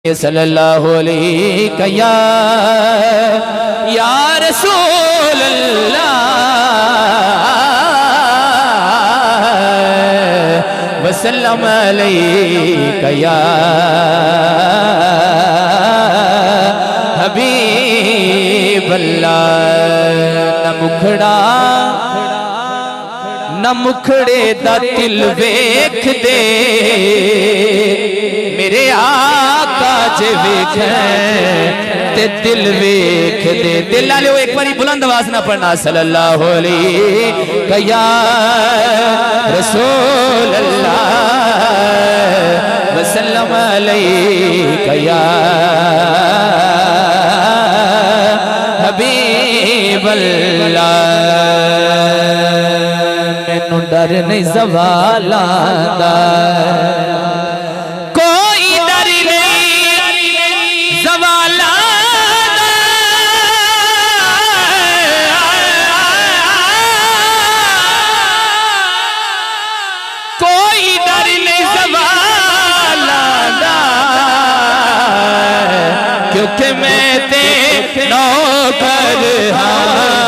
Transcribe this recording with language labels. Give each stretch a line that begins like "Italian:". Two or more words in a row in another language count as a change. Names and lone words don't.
Arabic: صلى الله عليه يا رسول الله وسلم عليك يا حبيب الله.
Punjabi: نہ مکھڑے دا دل ویکھ دے میرے آقا جے ویکھے تے دل ویکھ دے. دل والے ایک باری بلند آواز نا پڑھنا
Arabic: صلى الله عليه يا رسول الله وسلم عليك يا حبيب الله.
Punjabi: مینوں ڈر نہیں زوالا دا، کوئی ڈر نہیں زوالا دا، کوئی ڈر نہیں زوالا دا، کیونکہ میں تے نوکر ہاں,